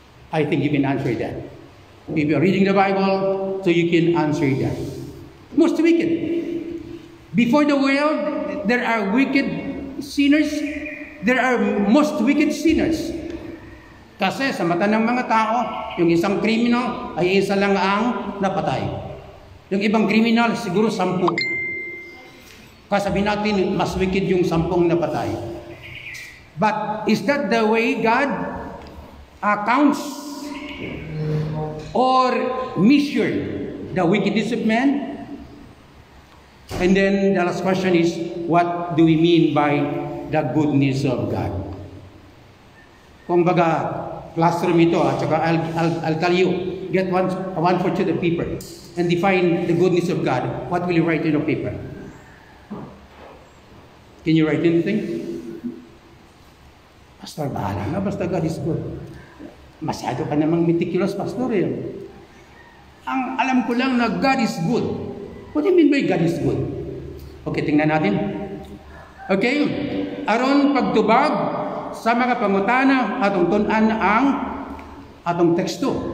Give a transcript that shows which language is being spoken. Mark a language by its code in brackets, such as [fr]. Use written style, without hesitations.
[en] I think you can answer that. If you're reading the Bible, so you can answer that. Most wicked. Before the world, there are wicked sinners. There are most wicked sinners. [tl] Kasi sa mata ng mga tao, yung isang kriminal ay isa lang ang napatay. Yung ibang kriminal, siguro 10. Kasabi natin, mas wicked yung 10 napatay. [en] But is that the way God counts or measure the wickedness of man? And then the last question is, what do we mean by the goodness of God? [tl] Kung baga, classroom ito, at saka [en] I'll tell you, get one for the paper and define the goodness of God. What will you write in the paper? Can you write anything? Pastor, [tl] bahala na, basta [en] God is good. [tl] Masyado ka namang meticulous, Pastor. Ang alam ko lang na [en] God is good. What do you mean by God is good? [tl] Okay, tingnan natin. [ceb] Okay, aron pagtubag sa mga pangutana atong tun-an ang atong teksto.